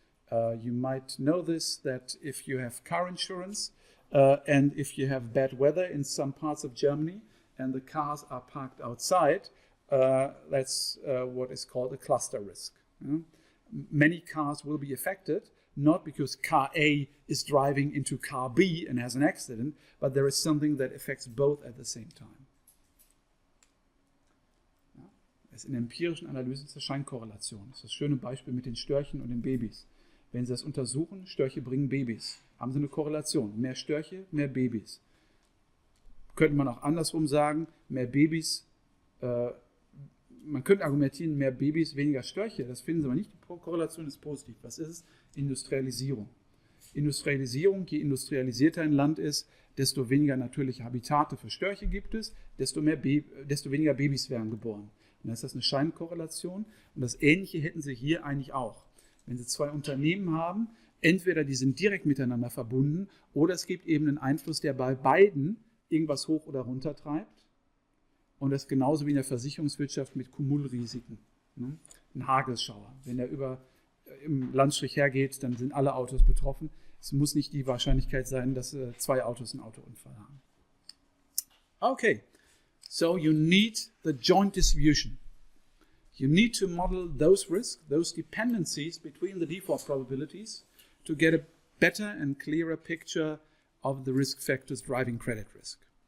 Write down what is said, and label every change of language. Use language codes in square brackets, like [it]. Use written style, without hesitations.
[en] You might know this, that if you have car insurance and if you have bad weather in some parts of Germany and the cars are parked outside, that's what is called a cluster risk. Many cars will be affected, not because car A is driving into car B and has an accident, but there is something that affects both at the same time. [de] Es in empirischen Analysen zur Scheinkorrelation. Das ist das schöne Beispiel mit den Störchen und den Babys. Wenn Sie das untersuchen, Störche bringen Babys. Haben Sie eine Korrelation. Mehr Störche, mehr Babys. könnte man auch andersrum sagen, mehr Babys, man könnte argumentieren, mehr Babys, weniger Störche. Das finden Sie aber nicht. Die Korrelation ist positiv. Was ist es? Industrialisierung. Industrialisierung, je industrialisierter ein Land ist, desto weniger natürliche Habitate für Störche gibt es, desto weniger Babys werden geboren. Und dann ist das eine Scheinkorrelation. Und das Ähnliche hätten Sie hier eigentlich auch. Wenn Sie zwei Unternehmen haben, entweder die sind direkt miteinander verbunden oder es gibt eben einen Einfluss, der bei beiden irgendwas hoch oder runter treibt. Und das ist genauso wie in der Versicherungswirtschaft mit Kumulrisiken. Ne? Ein Hagelschauer. Wenn der im Landstrich hergeht, dann sind alle Autos betroffen. Es muss nicht die Wahrscheinlichkeit sein, dass zwei Autos einen Autounfall haben. [en] Okay, so you need the joint distribution. You need to model those risks, those dependencies between the default probabilities to get a better and clearer picture of the risk factors driving credit risk.